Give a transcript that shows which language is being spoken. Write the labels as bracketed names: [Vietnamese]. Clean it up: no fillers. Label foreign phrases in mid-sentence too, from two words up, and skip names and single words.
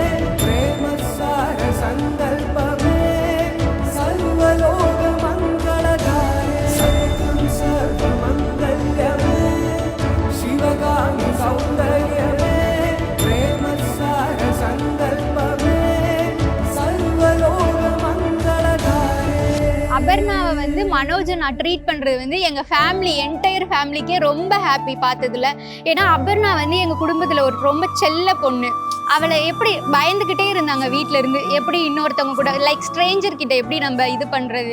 [Sanskrit] प्रेमसारसङ्कल्पमे सर्वलोकमङ्गलधारे सत्यं सर्वमङ्गल्यमे शिवगामि सौन्दर्यमे प्रेमसारसङ्कल्पमे सर्वलोकमङ्गलधारे. [Tamil] அபர்ணாவை வந்து மனோஜை நான் ட்ரீட் பண்ணுறது வந்து எங்கள் ஃபேமிலி [English] entire family [Tamil] ரொம்ப ஹாப்பி பார்த்ததுல. ஏன்னா அபர்ணா வந்து எங்கள் குடும்பத்தில் ஒரு ரொம்ப செல்ல பொண்ணு. அவளை எப்படி பயந்துக்கிட்டே இருந்தாங்க வீட்டில் இருந்து, எப்படி இன்னொருத்தவங்க கூட [English] like stranger [Tamil] கிட்ட எப்படி நம்ம இது பண்ணுறது.